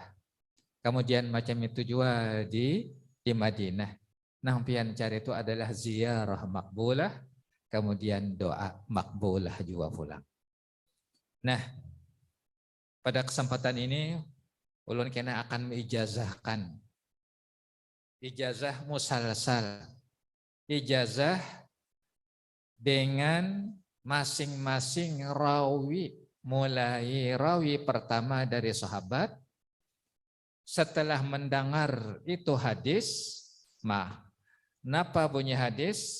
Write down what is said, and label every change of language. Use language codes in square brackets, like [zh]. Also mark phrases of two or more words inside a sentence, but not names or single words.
[id] Kemudian macam itu juga di Madinah. [bjn] Nah, pian cari itu adalah ziarah makbulah, kemudian doa makbulah juga pulang. Nah, pada kesempatan ini ulun kena akan mengijazahkan ijazah musalsal. [id] Ijazah dengan masing-masing rawi, mulai rawi pertama dari sahabat, setelah mendengar itu hadis, [bjn] napa bunyi hadis?